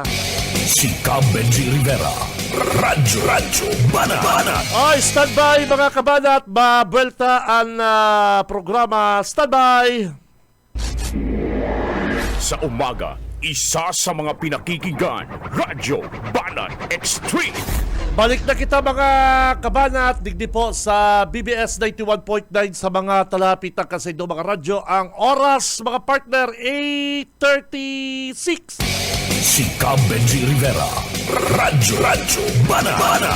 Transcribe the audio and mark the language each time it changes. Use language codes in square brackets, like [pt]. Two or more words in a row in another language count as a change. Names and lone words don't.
[bik] Si Benji Rivera. Radyo Banat. Ay, standby mga kabanat. Mabuelta ang programa. Standby. [tl] Sa umaga, isa sa mga pinakikinggan, Radyo Banat Extreme. [bik] Balik na kita mga kabanat, digdi po sa BBS 91.9 sa mga talapitang kasaydo mga radyo. Ang oras mga partner, 8:36. Si Benji Rivera. Radyo Banat.